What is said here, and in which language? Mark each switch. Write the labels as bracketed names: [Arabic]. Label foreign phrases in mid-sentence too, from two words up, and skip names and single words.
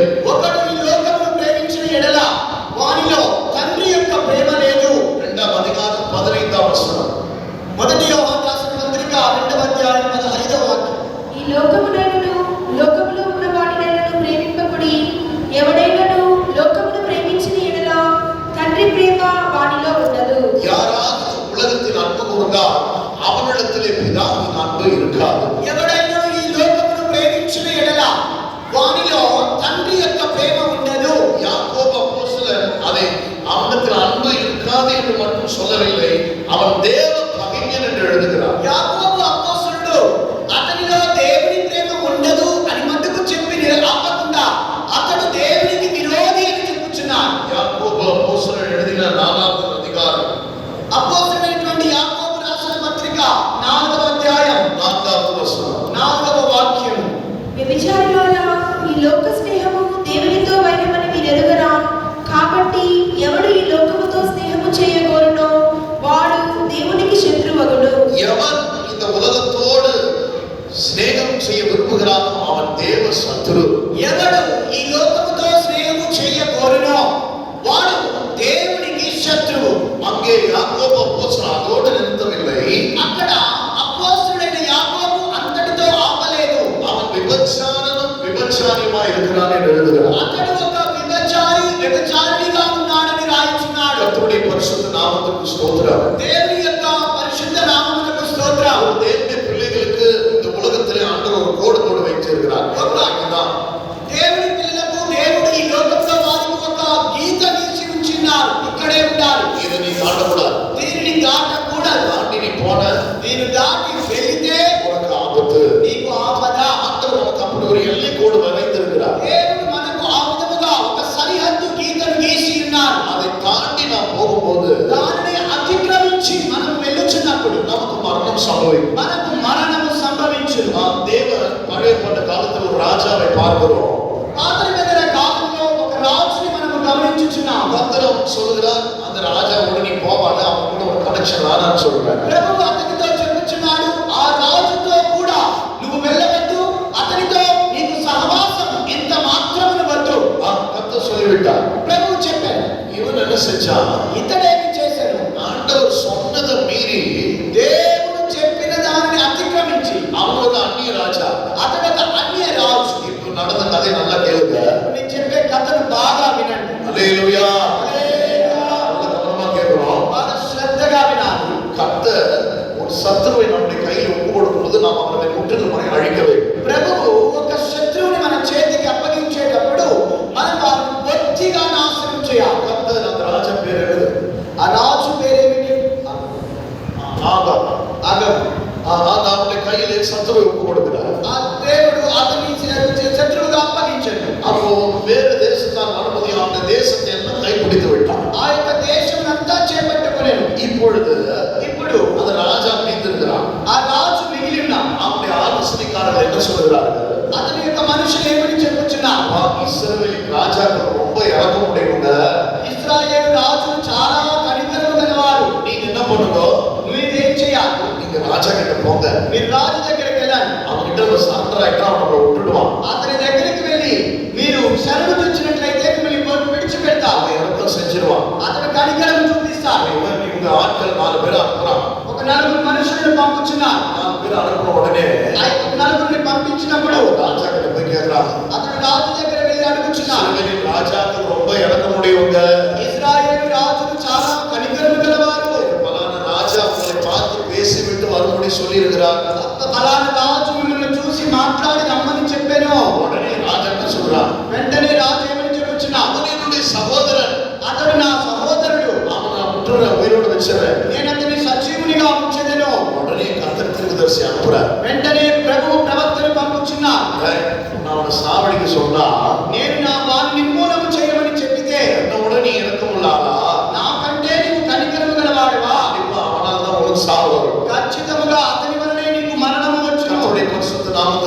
[Telugu] ఒకడు ఈ లోకమును ప్రేమించిన ఎడల వానిలో తండ్రి యొక్క ప్రేమ లేదు. 2వ అధికారం 15వ వచనం. మొదటి యోహాను రాసిన పత్రిక 2వ అధ్యాయం 15వ వాక్యం. ఈ లోకమునైనను లోకములో ఉన్న వాటినైనను ప్రేమింపకుడి. ఎవడైనను లోకమును ప్రేమించిన ఎడల తండ్రి ప్రేమ వానిలో ఉండదు. [Tamil] யாராவது உலகத்தில் அன்பு கூர்ந்தால் அவனிடத்திலே பிதாவின் அன்பு இருக்காது. [Telugu] ఎవడైనా ఈ లోకమును ప్రేమించిన ఎడల వానిలో తండ్రి యొక్క ప్రేమ ఉండదు. [Tamil] யாக்கோபு அப்போஸ்தலன் அதை அவனிடத்தில் அன்பு இருக்காது என்று மட்டும் சொல்லவில்லை, அவன் தேவ பகைஞன் என்று எழுதுகிறார். [Telugu] యాకోబు అపోస్తలుడు అతనిలో దేవుని ప్రేమ ఉండదు అని మట్టుకు చెప్పి ఆపకుండా అతడు దేవునికి విరోధి అని చెప్పుచున్నాడు. [Tamil] யாக்கோபு அப்போஸ்தலன் எழுதின 4వ அதிகாரம் [Telugu] అపోస్తలుడైనటువంటి యాకోబు రాసిన పత్రిక 4వ అధ్యాయం 4వ వచనం. 4వ వాక్యం. వ్యభిచారులారా, ఈ లోక స్నేహము దేవునితో వైరమని మీరెరుగరా? కాబట్టి ఎవడు ఈ లోకముతో స్నేహము చేయగోరునో వాడు దేవునికి శత్రువగుడు. [Tamil] எவன் இந்த உலகத்தோடு சிநேகம் செய்ய விரும்புகிறானோ அவன் தேவ சத்துரு. [Telugu] ఎవడు ఈ లోకముతో స్నేహము చేయగోరునో వాడు దేవునికి శత్రువు. [Tamil] அங்கே யாக்கோபு அப்போஸ்தலன் அதோடு நிறுத்தவில்லை, [Telugu] అక్కడ అపోస్తలుడైన యాకోబు అంతటితో ఆపలేదు. [Tamil] அவன் விபச்சாரியுமாய் இருக்கிறான் என்று எழுதுகிறார். [Telugu] అతడు ఒక వ్యభిచారిగా ఉన్నాడని రాయించున్నాడు. [Tamil] கர்த்தருடைய பரிசுத்த நாமத்துக்கு ஸ்தோத்திரம். [Telugu] దేవుని యొక్క పరిశుద్ధ నామమునకు స్తోత్రం. [Tamil] தேவனுடைய பிள்ளைகளுக்கு இந்த உலகத்திலே ஆண்டவர் ஒரு கோடு போட்டு வைத்திருக்கிறார். அதுதான் [Telugu] దేవుని పిల్లలకు దేవుడు ఈ లోకంలో వారికి ఒక గీత గీసి ఉంచినారు. ఇక్కడే ఉండాలి, [Tamil] இதை நீ தாண்டக்கூடாது. [Telugu] దీనిని దాటకూడదు. [Tamil] தாண்டி நீ போன [Telugu] దీన్ని దాటి వెళితే [Tamil] உனக்கு ஆபத்து. [Telugu] నీకు ఆపద. [Tamil] ஆண்டவர் நமக்கு அப்படி ஒரு எல்லை கோடு வரைந்திருக்கிறார். [Telugu] దేవుడు మనకు ఆ విధముగా ఒక సరిహద్దు గీతను గీసి ఉన్నారు. [Tamil] அதை தாண்டி நாம் போகும்போது [Telugu] దానిని అతిక్రమించి మనం వెళ్ళుచున్నప్పుడు [Tamil] நமக்கு மரணம் சம்பவிக்கும். [Telugu] మనకు మరణము సంభవించును. [Tamil] நாம் தேவன் பழைய ஏற்பாட்டு காலத்தில் ஒரு ராஜாவை பார்க்கிறோம். [Telugu] పాత నిబంధన కాలంలో ఒక రాజుని మనం గమనించుచున్నాం. [Tamil] கர்த்தர் சொல்லுகிறார், அந்த ராஜாவோட நீ போவாத, அவன் கூட ஒரு கனெக்షన్ வேணான்னு சொல்றாரு. [Telugu] ప్రభువు అతనితో చెప్పుచున్నాడు, ఆ రాజుతో కూడా నువ్వు వెళ్ళవద్దు, అతనితో నీకు సహవాసం ఎంత మాత్రమును వద్దు. [Tamil] கர்த்தர் சொல்லிவிட்டார். [Telugu] ప్రభువు చెప్పాడు. [Tamil] இவன் என்ன செஞ்சான்? [Telugu] ఇతడేమి చేశాడు? [Tamil] ஆண்டவர் சொன்னதை மீறி [Telugu] దేవుడు చెప్పిన దానిని అతిక్రమించి [Tamil] அவன் ஒரு அந்நிய ராஜா. [Telugu] అతడు ఒక అన్య రాజు. [Tamil] இப்போ நடந்த கதை நல்லா கேளுங்க. [Telugu] నేను చెప్పే కథను బాగా వినండి. [Tamil] அல்லேலூயா. [Telugu] హల్లెలూయా. [Tamil] நல்லா கவனமா கேட்கிறோம். [Telugu] బాగా శ్రద్ధగా వినాలి. [Tamil] கர்த்தர் ஒரு சத்துருவை நம்முடைய கையில் ஒப்பு கொடுக்கும்போது நாம் அவனை முற்றிலுமாய் அழிக்க வேண்டும். [Telugu] ప్రభువు ఒక శత్రువుని మన చేతికి అప్పగించేటప్పుడు మనం వారిని పూర్తిగా నాశనం చేయాలి. [Tamil] கர்த்தர் அந்த ராஜா பேர் எழுது. [Telugu] ఆ రాజు పేరేమిటి? [Tamil] ஆகாப். [Telugu] అగబు. [Tamil] அவனுடைய கையிலே சத்துருவை ஒப்பு கொடுக்கிறார். [Telugu] ఆ దేవుడు అతని శత్రువుగా అప్పగించాడు. [Tamil] அப்போ வேறு தேசத்தான் வரும்போது அந்த தேசத்தை எல்லாம் கைப்பிடித்து விட்டான். [Telugu] ఆ యొక్క దేశం అంతా చేపట్టుకునేను. [Tamil] இப்பொழுது [Telugu] ఇప్పుడు [Tamil] அந்த ராஜா மீந்திருக்கிறான். [Telugu] ఆ రాజు మిగిలి ఉన్నాడు. [Tamil] அவனுடைய ஆலோசனைக்காரர்கள் என்ன சொல்கிறார்கள்? [Telugu] అతని యొక్క మనుషులు ఏమని చెప్పుచున్నారు? [Tamil] இஸ்ரவேலின் ராஜாக்கள் ரொம்ப இறக்கமுடையவங்க. [Telugu] ఇశ్రాయేలు రాజులు చాలా కనికరము గలవారు. [Tamil] நீங்க என்ன பண்ணுங்க? [Telugu] మీరేం చేయాలి? [Tamil] நீங்க ராஜா கிட்ட போங்க. [Telugu] మీరు రాజు దగ్గరికి వెళ్ళండి. [Tamil] அவன்கிட்ட ஒரு சரண்டர் ஆயிட்டா அவனை விட்டுடுவான். [Telugu] అతని దగ్గరికి వెళ్ళి మీరు శరణు తెచ్చినట్లయితే మిమ్మల్ని విడిచిపెడతారు. [Tamil] அவன் இறக்கம் செஞ்சிருவான். [Telugu] అతను కనికరం చూపిస్తాడు. [Tamil] இவங்க ஆட்கள் 4 பேர் அனுப்புறான். [Telugu] ఒక నలుగురు మనుషులను పంపుచున్నారు. [Tamil] 4 பேர் அனுப்புன உடனே [Telugu] ఆ యొక్క నలుగురిని పంపించినప్పుడు [Tamil] ராஜா கிட்ட போய் கேக்குறான், [Telugu] అతడు రాజు దగ్గర వెళ్ళి అడుగుచున్నాడు. [Tamil] இஸ்ரவேலின் ராஜாக்கள் ரொம்ப இறக்கமுடையவங்க. [Telugu] ఇశ్రాయేలు రాజులు చాలా కనికరము గలవారు. [Tamil] பலான ராஜா உங்களை பார்த்து பேசிவிட்டு வரும்படி சொல்லி இருக்கிறார். [Telugu] ఫలానా రాజు మిమ్మల్ని చూసి మాట్లాడి రమ్మని చెప్పాను. [Tamil] உடனே ராஜா என்ன சொல்றான்? [Telugu] వెంటనే రాజు ఏమని చెప్పుచున్నా? [Tamil] அவன் என்னுடைய சகோதரன், [Telugu] అతడు నా సహోదరుడు, [Tamil] அவன் நான் முற்றுற உயிரோடு வச்சிருவேன். [Telugu] నేను అతని సజీవునిగా ఉంచెదను. [Tamil] உடனே கர்த்தர் தீர்க்கதரிசி அனுப்புறார். [Telugu] వెంటనే ప్రభువు ప్రవక్తను పంపుచున్నా. [Tamil] நான் அவனை சாவடிக்க சொன்னா [Telugu] నేను నా వారిని నిర్మూలన చేయమని చెప్పితే [Tamil] என்னோட நீ இறக்கமுள்ளாளா? [Telugu] నాకంటే నీవు కనికరము గలవాడివా? [Tamil] இப்ப அவனால் தான் உனக்கு சாவு வரும். [Telugu] ఖచ్చితముగా అతని వలనే నీకు మరణము వచ్చును. [Tamil] கர்த்தருடைய பரிசுத்த